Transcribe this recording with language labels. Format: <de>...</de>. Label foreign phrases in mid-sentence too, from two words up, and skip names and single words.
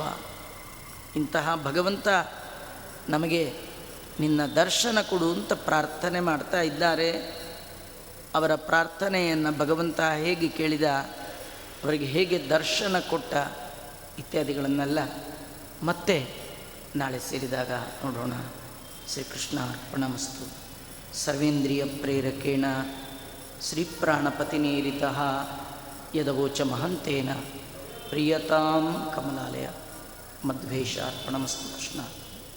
<kn>ಇಂತಹ ಭಗವಂತ ನಮಗೆ ನಿನ್ನ ದರ್ಶನ ಕೊಡು ಅಂತ ಪ್ರಾರ್ಥನೆ ಮಾಡ್ತಾ ಇದ್ದಾರೆ. ಅವರ ಪ್ರಾರ್ಥನೆಯನ್ನು ಭಗವಂತ ಹೇಗೆ ಕೇಳಿದ, ಅವರಿಗೆ ಹೇಗೆ ದರ್ಶನ ಕೊಟ್ಟ ಇತ್ಯಾದಿಗಳನ್ನೆಲ್ಲ ಮತ್ತೆ ನಾಳೆ ಸೇರಿದಾಗ ನೋಡೋಣ.</kn> <sa>ಶ್ರೀಕೃಷ್ಣ ಅರ್ಪಣಮಸ್ತು. ಸರ್ವೇಂದ್ರಿಯ ಪ್ರೇರಕೇಣ ಶ್ರೀಪ್ರಾಣಪತಿನೇರಿತಃ ಯದವೋಚ ಮಹಂತೇನ ಪ್ರಿಯತಾಂ ಕಮಲಾಲಯ. ಮಧ್ವೇಶ ಅರ್ಪಣಮಸ್ತು. ಕೃಷ್ಣ.</sa>